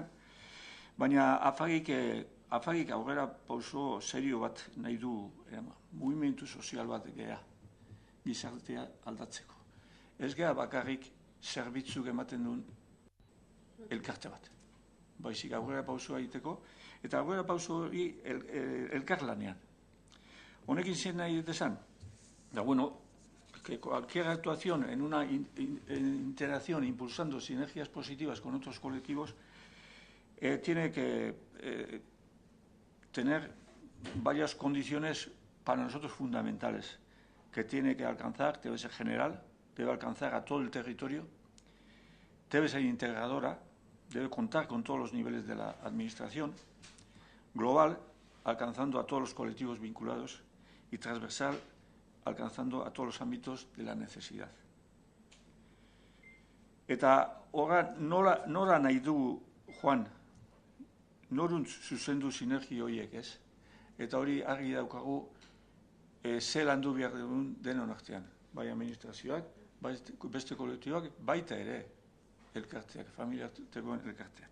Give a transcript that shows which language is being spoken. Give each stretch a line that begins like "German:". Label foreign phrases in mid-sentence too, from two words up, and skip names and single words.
Basque: Baina afagik aurrera pauso serio bat nahi du mugimendu sozial bat geha gizartea aldatzeko. Ez geha bakarrik zerbitzuk ematen duen elkarte bat. Baizik aurrera pausoa egiteko, eta aurrera pauso hori elkarlanean. Honekin zen nahi detezan, da bueno,
Spanish: que cualquier actuación en una interacción impulsando sinergias positivas con otros colectivos tiene que tener varias condiciones para nosotros fundamentales, que tiene que alcanzar, debe ser general, debe alcanzar a todo el territorio, debe ser integradora, debe contar con todos los niveles de la administración, global, alcanzando a todos los colectivos vinculados, y transversal, alcanzando a todos los ámbitos de la necesidad.
Basque: Eta horra nora nahi du, Juan, noruntz zuzendu sinergi horiek ez? Eta hori argi daukagu ze landu behar dugun denon artean. Bai administrazioak, beste kolektiboak, baita ere elkarteak, familiartekoen elkarteak.